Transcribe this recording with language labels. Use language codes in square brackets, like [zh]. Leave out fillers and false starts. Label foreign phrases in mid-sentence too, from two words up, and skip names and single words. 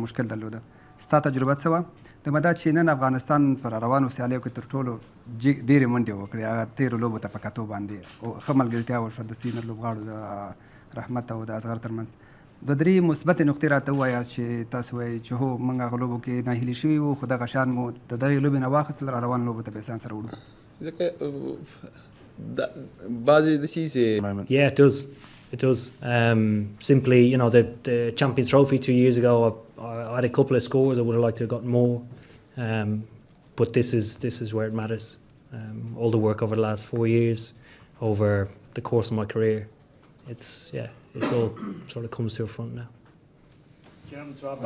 [ps] مشکل درلوده ستا تجربه څه وه دویمه دا چې نن افغانستان پر روانو سیالیو کې تر ټولو ډېرې منډې وکړې هغه تیرو لوبو ته په کتو باندې ښه ملګرتیا وشوه د سینر لوبغاړو د رحمت او د اصغر ترمنځ دوه درې مثبت نقطې راته ووایاست چې تاسو وایئ چې هو موږ هغه لوبو کې ناهیلي شوي وو خو دغه شیان مو د دغې لوبې نه واخیستل را روانو لوبو ته په احسان سره وړو [en] Yeah, it does. It does. Simply, you know, the Champions Trophy 2 years ago, I had a couple of scores. I would have liked to have gotten more. But this is where it matters. All the work over the last 4 years, over the course of my career, it's all sort of comes to the front now.